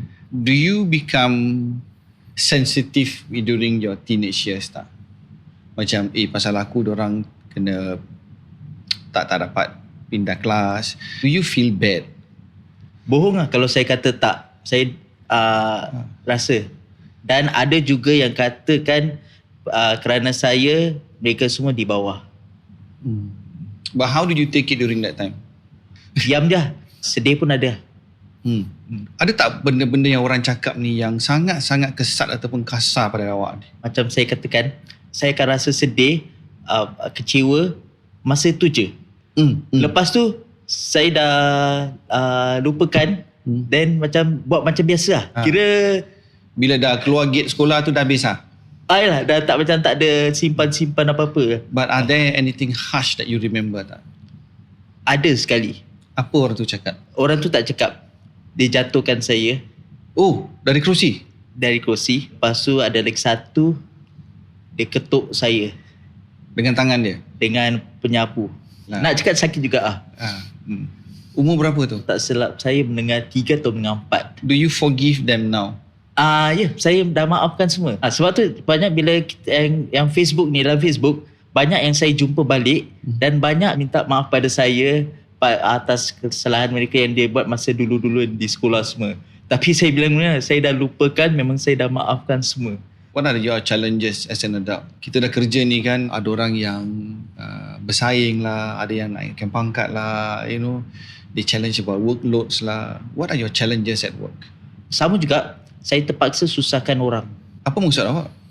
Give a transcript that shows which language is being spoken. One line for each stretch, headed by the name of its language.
English: Do you become sensitive during your teenage years tak?
Malay: Macam pasal aku dorang kena tak dapat pindah kelas.
English: Do you feel bad?
Malay: Bohong lah kalau saya kata tak. Saya rasa. Dan ada juga yang katakan kerana saya, mereka semua di bawah.
English: But how did you take it during that time?
Malay: Diam je. Sedih pun ada. Ada tak benda-benda yang orang cakap ni yang sangat-sangat kesat ataupun kasar pada awak ni? Macam saya katakan, saya akan rasa sedih, kecewa, masa tu je. Lepas tu, saya dah lupakan, then macam buat macam biasa lah. Kira bila dah keluar gate sekolah tu dah habis lah? Ayolah, dah tak macam tak ada simpan-simpan apa-apa.
English: But are there anything harsh that you remember tak?
Malay: Ada sekali. Apa orang tu cakap? Orang tu tak cakap. Dia jatuhkan saya. Dari kerusi? Dari kerusi. Lepas tu ada lagi satu, dia ketuk saya. Dengan tangan dia? Dengan penyapu. Nak cakap sakit juga lah. Umur berapa tu? Tak silap saya mendengar 3 atau mendengar 4.
English: Do you forgive them now?
Malay: Saya dah maafkan semua. Sebab tu banyak bila yang Facebook ni, dalam Facebook, banyak yang saya jumpa balik dan banyak minta maaf pada saya atas kesalahan mereka yang dia buat masa dulu-dulu di sekolah semua. Tapi saya bilang, saya dah lupakan, memang saya dah maafkan semua.
English: What are your challenges as an adult?
Malay: Kita dah kerja ni kan, ada orang yang bersaing lah, ada yang naikkan pangkat lah,
English: they challenge about workloads
Malay: lah.
English: What are your challenges at work?
Malay: Sama juga, saya terpaksa susahkan orang. Apa maksud awak?